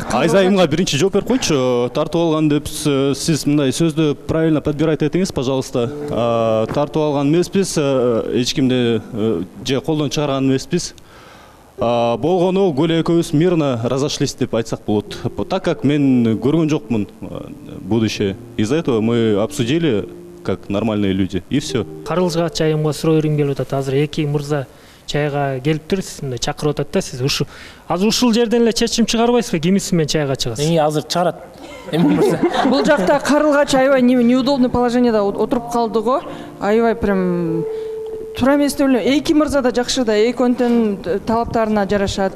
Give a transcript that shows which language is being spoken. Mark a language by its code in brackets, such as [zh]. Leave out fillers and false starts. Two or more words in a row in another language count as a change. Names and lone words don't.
[ky] Айзайымга биринчи жооп берип койчу. Тартып алган деп сиз мындай сөздү [ru] правильно подбирать [ky] этиңиз, пожалуйста. Тартып алган эмеспиз, эч кимди же колдон чыгарган эмеспиз. Болгону Гүля экөөбүз [ru] мирно разошлись [ky] деп айтсак болот. [ru] Так как [ky] мен көргөн жокмун будущее. [ru] Из-за этого мы обсудили как нормальные люди, и все. [ky] Карлыгач айымга суроо бергим келип атат. Азыр эки мырза чайга келиптир, сиз мындай чакырып атат да, сиз азыр ушул жерден эле чечим чыгарбайсызбы, кимиси менен чайга чыгасыз? Азыр чыгарат. Эми мырза. Бул жакта Карлыгач аябай [ru] неудобный положенияда [ky] отуруп калды го. Аябай прям туура эмес деп ойлойм. Эки мырза да жакшы да, экөөнүн талаптарына жарашат.